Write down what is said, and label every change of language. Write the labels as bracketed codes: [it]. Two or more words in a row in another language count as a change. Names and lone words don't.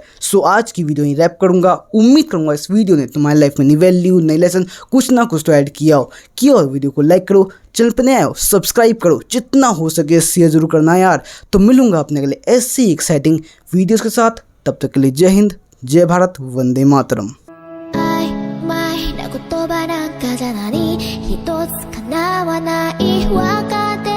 [hi] सो आज की वीडियो ही रैप करूंगा। उम्मीद करूंगा इस वीडियो ने तुम्हारी लाइफ में नई वैल्यू, नई लेसन, कुछ ना कुछ तो ऐड किया हो। और वीडियो को लाइक करो, चैनल पर नए आए हो सब्सक्राइब करो, जितना हो सके शेयर जरूर करना यार। तो मिलूंगा अपने अगले ऐसी एक्साइटिंग वीडियोस के साथ, तब तक के लिए जय हिंद, जय भारत, वंदे मातरम। [ja] 言葉なんかじゃ何一つ叶わない別れ